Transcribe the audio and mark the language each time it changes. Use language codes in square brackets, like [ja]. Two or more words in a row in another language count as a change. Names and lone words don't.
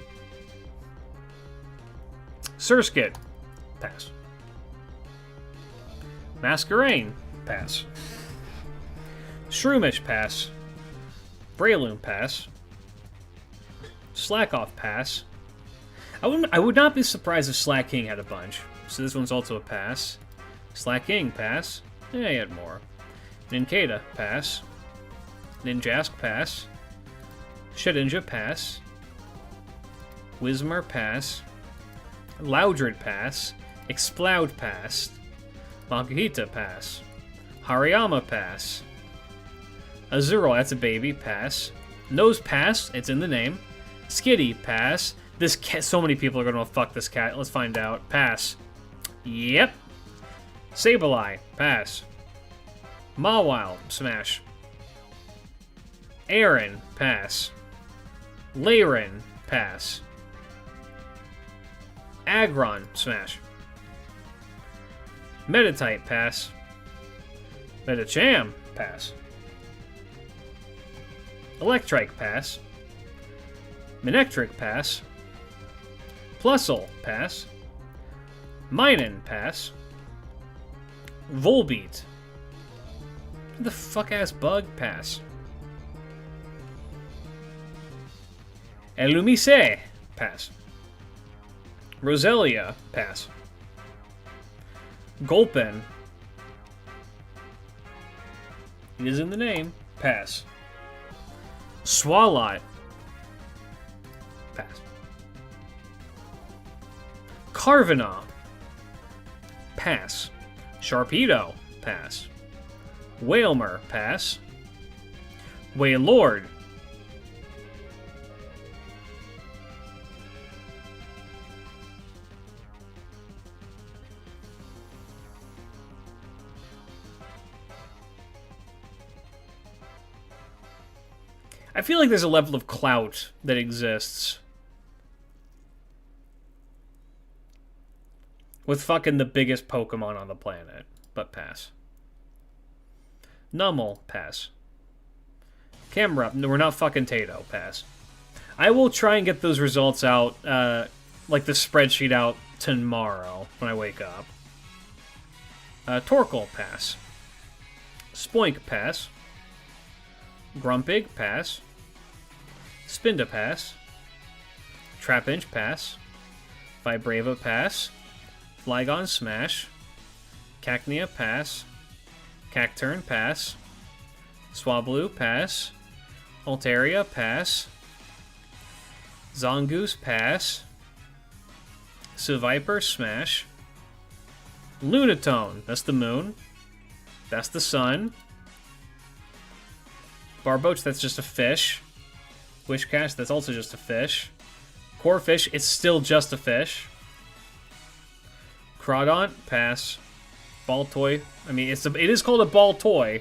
[en] Surskit, pass. Masquerain, pass. Shroomish, pass. Breloom, pass. Slackoff, pass. I would not be surprised if Slack King had a bunch. So this one's also a pass. Slack King, pass. Yeah, he had more. Nincada, pass. Ninjask, pass. Shedinja, pass. Whismur, pass. Loudred, pass. Exploud, pass. Makuhita, pass. Hariyama, pass. Azurill, that's a baby, pass. Nose, pass, it's in the name. Skitty, pass. This cat, so many people are gonna fuck this cat. Let's find out. Pass. Yep. Sableye, pass. Mawile, smash. Aaron, pass. Laren, pass. Aggron, smash. Metatype, pass. Metacham, pass. Electrike, pass. Manectric, pass. Plusle, pass. Minun, pass. Volbeat. What the fuck-ass bug, pass. Elumise, pass. Roselia, pass. Gulpin. It is in the name, pass. Swalot, pass. Carvana, pass. Sharpedo, pass. Wailmer, pass. Wailord. I feel like there's a level of clout that exists with fucking the biggest Pokemon on the planet, but pass. Nummel, pass. Camera, no, we're not fucking Tato, pass. I will try and get those results out, like the spreadsheet out tomorrow when I wake up. Torkoal, pass. Spoink, pass. Grumpig, pass. Spinda, pass. Trapinch, pass. Vibrava, pass. Flygon, smash. Cacnea, pass. Cacturn, pass. Swablu, pass. Altaria, pass. Zongoose, pass. Seviper, smash. Lunatone, that's the moon. That's the sun. Barboach, that's just a fish. Wishcash, that's also just a fish. Corphish, it's still just a fish. Crawdaunt, pass. Baltoy, I mean, it is called a ball toy.